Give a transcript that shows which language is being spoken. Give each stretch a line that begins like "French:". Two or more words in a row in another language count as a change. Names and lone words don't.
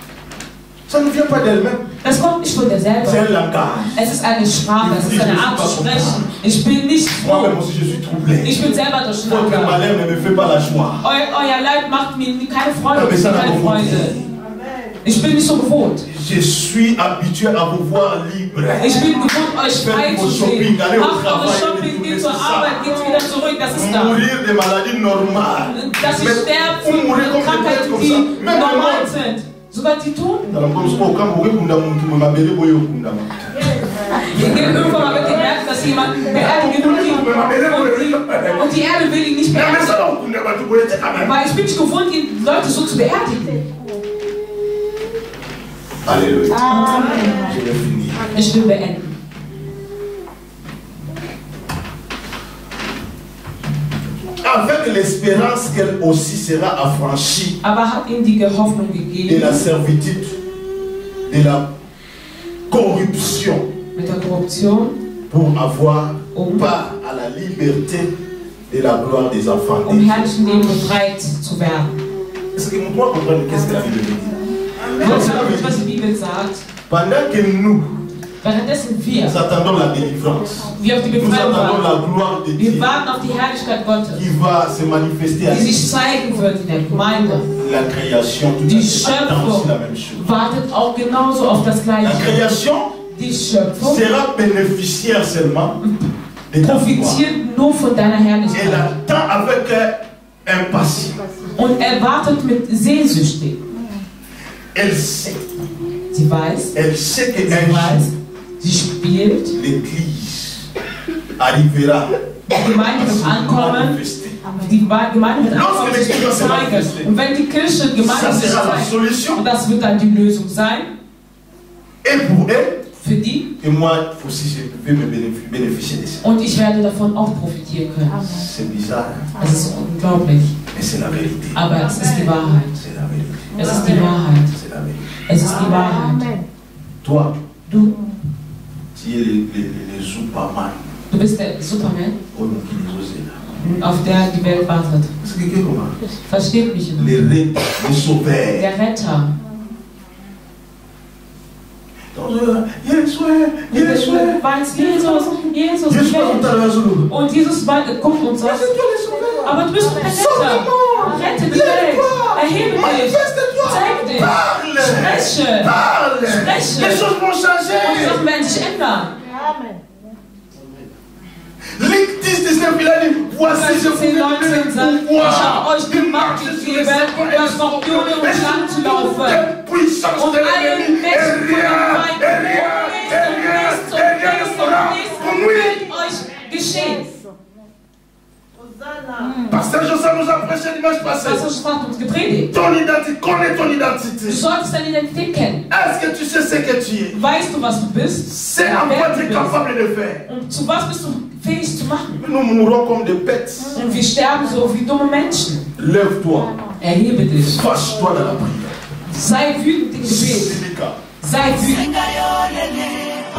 German: Das kommt nicht von dir selber. Es ist eine Sprache, es ist eine Art zu sprechen. Ich bin nicht froh. Ich bin selber durcheinander. Euer Leid macht mir keine Freude, keine Freude. Ich bin nicht so gewohnt.
French: Je suis habitué à vous voir libre.
German: Ich bin gewohnt, euch frei zu sehen. Macht eure Shopping, geht zur Arbeit, geht wieder zurück, das ist da.
French: Mourir de maladies normales.
German: Dass ich sterbe von Krankheiten, die normal sind. Sogar die Toten. Wir gehen irgendwann mal mit dem Merken, dass jemand beerdigen und die Erde will ihn nicht beerdigen. Weil ich bin nicht gewohnt, Leute so zu beerdigen.
French: Alléluia. Amen. Je vais finir.
German: Ich will beenden.
French: Avec l'espérance qu'elle aussi sera affranchie
German: Aber hat ihm die Hoffnung gegeben,
French: de la servitude, de la corruption,
German: mit der Korruption,
French: pour avoir part à la liberté de la gloire des enfants.
German: Herrlichen Leben befreit zu werden.
French: Est-ce que vous pouvez comprendre qu'est-ce que la Bible dit?
German: Was die Bibel sagt.
French: Pendant que nous attendons la délivrance,
German: wir auf die Befreiung warten. Wir warten auf die Herrlichkeit Gottes,
French: qui va se manifester,
German: die sich zeigen wird in der Gemeinde.
French: La création,
German: die Schöpfung wartet auch genauso auf das Gleiche.
French: La création
German: die Schöpfung
French: sera bénéficiaire seulement
German: profitiert nur von deiner Herrlichkeit.
French: Elle attend avec impatience.
German: Und er wartet mit Sehnsüchtig.
French: Elle sait.
German: Sie weiß.
French: Elle sait que
German: sie spielt.
French: L'Église arrivera.
German: Die Gemeinde wird ankommen. Die Gemeinde wird ankommen, sich zu zeigen. Und wenn die Kirche Gemeinde sich zeigt, und das wird dann die Lösung sein.
French: Et pour elle.
German: Für die.
French: Et moi aussi, je vais me bénéficier de ça.
German: Und ich werde davon auch profitieren können.
French: C'est bizarre.
German: Es ist unglaublich.
French: Mais c'est la vérité.
German: Aber es ist die Wahrheit.
French: C'est la vérité.
German: Es ist die Wahrheit.
French: C'est la vérité.
German: Es ist die Wahrheit.
French: Toi,
German: du
French: es le Superman.
German: Du bist der Superman, auf der die Welt wartet. Versteht mich immer. Der Retter. Jesus. Und Jesus guckt und sagt, aber du bist der Retter. Rette die Welt. Erhebe dich. Zeig dich. Spreche. Und die Sachen werden sich ändern.
French: Joseph, il a dit, voici, je vous ai donné le pouvoir de marcher sur les serpents et les scorpions et toute puissance de l'ennemi, et rien ne sera pour nous. Pasteur Joseph nous a prêché dimanche passé. Ton identité, connais ton identité. Est-ce que tu sais ce que tu es? C'est en quoi tu es capable de faire. Nous mourrons comme des bêtes. Lève-toi. Fâche-toi dans la prière.
German: Sei wütend im Gebet. Sei wütend.